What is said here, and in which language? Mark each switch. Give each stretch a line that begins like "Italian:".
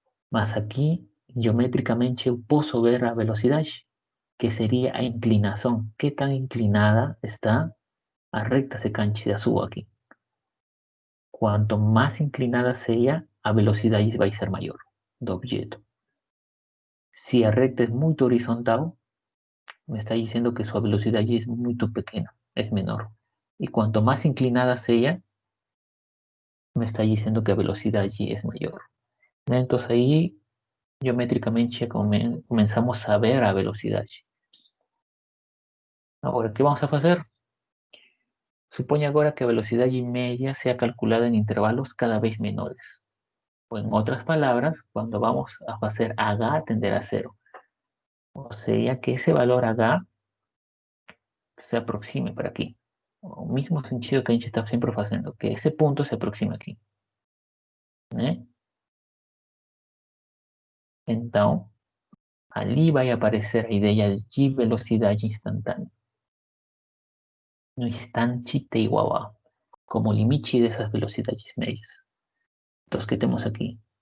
Portuguese: Mas aqui, geometricamente, eu posso ver a velocidade, que seria a inclinação.
Spanish: Que tan inclinada está a recta secante da sua aqui?
Portuguese: Quanto mais inclinada seja, a velocidade vai ser maior do objeto.
Spanish: Si a recta es muy horizontal, me está diciendo que su velocidad es muy pequeña, es menor. Y cuanto más inclinada sea, me está diciendo que la velocidad allí es mayor. Entonces ahí geométricamente comenzamos a ver la velocidad. Ahora, ¿qué vamos a hacer? Supone ahora que la velocidad media sea calculada en intervalos cada vez menores. O en otras palabras, cuando vamos a hacer H tender a cero. O sea que ese valor H se aproxime para aquí.
Portuguese: O mismo sentido que a gente está sempre fazendo, que esse ponto se aproxima aqui, né? Então, ali vai aparecer a ideia de velocidade instantânea. No instante t igual a, como limite dessas velocidades médias. Então, o que temos aqui?